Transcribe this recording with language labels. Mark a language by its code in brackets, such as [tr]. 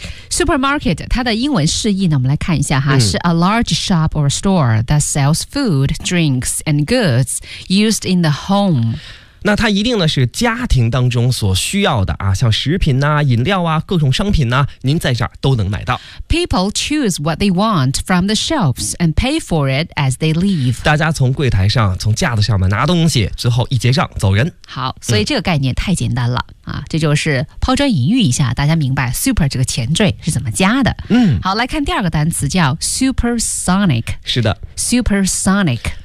[en] Supermarket， [zh] 它的英文释义呢，我们来看一下哈，是 [en] a large shop or store that sells food, drinks, and goods used in the home。 [zh] 那它一定呢是家庭当中所需要的啊，像食品呐、饮料啊、各种商品呐，您在这儿都能买到。 [en] People choose what they want from the shelves and pay for it as they leave。 [zh] 大家从柜台上、从架子上面拿东西，之后一结账走人。好，所以这个概念太简单了。这就是抛砖引玉一下，大家明白 super 这个前缀是怎么加的。好，来看第二个单词叫 supersonic。是的 [en] ，supersonic。